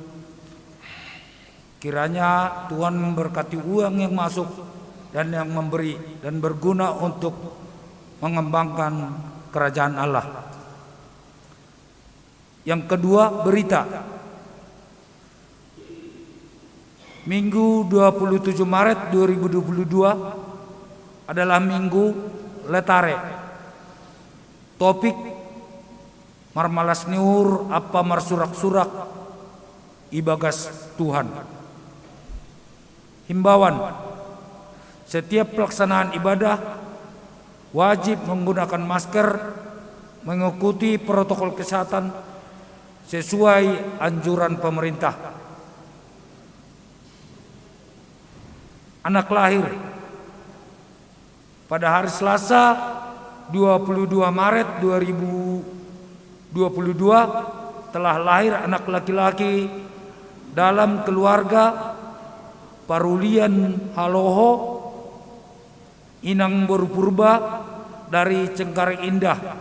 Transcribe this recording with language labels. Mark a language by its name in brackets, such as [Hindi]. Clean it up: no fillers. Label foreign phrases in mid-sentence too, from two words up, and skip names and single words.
[Indonesian] Kiranya Tuhan memberkati uang yang masuk dan yang memberi dan berguna untuk mengembangkan kerajaan Allah. Yang kedua, berita. Minggu 27 Maret 2022 adalah Minggu Letare. [Batak Simalungun] Topik marmalas niur apa marsurak-surak ibagas Tuhan. [Indonesian] Himbauan: setiap pelaksanaan ibadah wajib menggunakan masker, mengikuti protokol kesehatan sesuai anjuran pemerintah. Anak lahir pada hari Selasa 22 Maret 2022 telah lahir anak laki-laki dalam keluarga Parulian Haloho Inang Berpurba dari Cengkareng Indah.